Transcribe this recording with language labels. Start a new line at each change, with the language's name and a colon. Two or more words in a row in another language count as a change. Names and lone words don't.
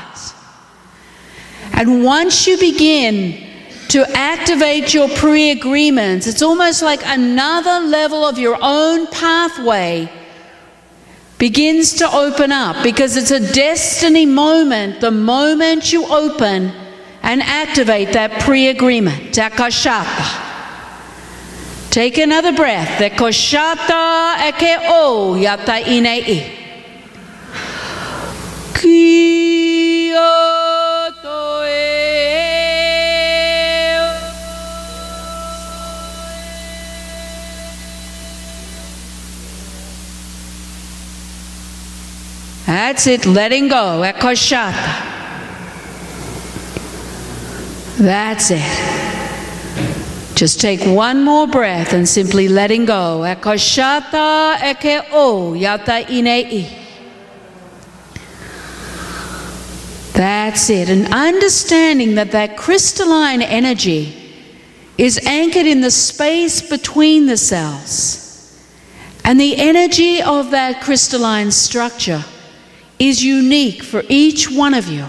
English: And once you begin to activate your pre-agreements, it's almost like another level of your own pathway begins to open up, because it's a destiny moment, the moment you open and activate that pre-agreement. Takashata. Take another breath. Tekoshata eke o yata inei. Kyoto e. That's it. Letting go. Ekoshata. That's it. Just take one more breath and simply letting go. Ekoshata eke o yata inei. That's it. And understanding that that crystalline energy is anchored in the space between the cells. And the energy of that crystalline structure is unique for each one of you.